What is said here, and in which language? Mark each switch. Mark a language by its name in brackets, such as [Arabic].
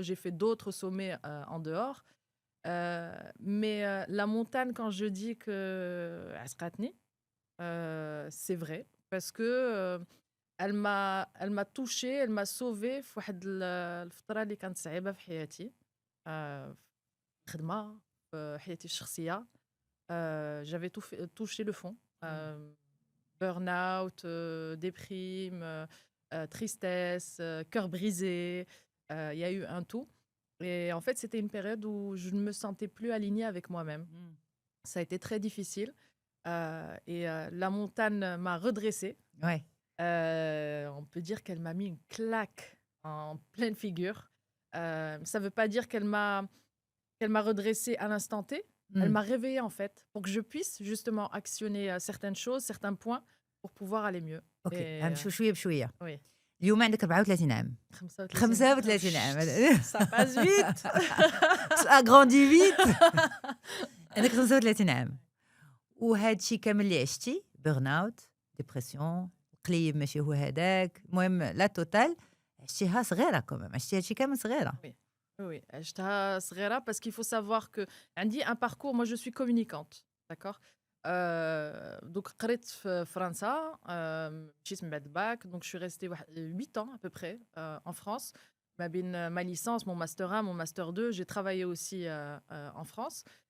[French] J'ai fait d'autres sommets en dehors. Mais la montagne, quand je dis que عسقتني, c'est vrai, parce que elle m'a touchée, elle m'a sauvée [Arabic] في واحد الفترة اللي كانت صعيبة في حياتي. في الخدمة، في حياتي الشخصية. [French] J'avais touché le fond. Burn-out, déprime, tristesse, cœur brisé. Il y a eu un tout. Et en fait, c'était une période où je ne me sentais plus alignée avec moi-même. Ça a été très difficile. Et la montagne m'a redressée. Ouais. On peut dire qu'elle m'a mis une claque en pleine figure. Ça ne veut pas dire qu'elle m'a redressée à l'instant T. Elle m'a réveillée en fait, pour que je puisse justement actionner certaines choses, certains points, pour pouvoir aller mieux. [Arabic] اوكي نمشيو شويه بشويه. [French] Oui. [Arabic] اليوم عندك 34 عام. 35 عام. [French] Ça passe vite. Ça grandit vite. [Arabic] عندك 35 عام. وهادشي كامل اللي عشتي بيرن اوت, ديبرسيون, القليب ماشي هو هذاك, المهم لا توتال عشتيها صغيره كمان, عشتي هادشي كامل صغيره. [French] Oui, [Arabic] عشتها صغيرة [French] parce qu'il faut savoir que [Arabic] عندي [French] un parcours, moi je suis communicante, d'accord. Donc [Arabic] قريت في فرنسا, مشيت من بعد الباك, [French] donc je suis restée 8 ans à peu près en France. [Arabic] ما بين [French] ma licence, mon master 1, mon master 2, j'ai travaillé aussi en France.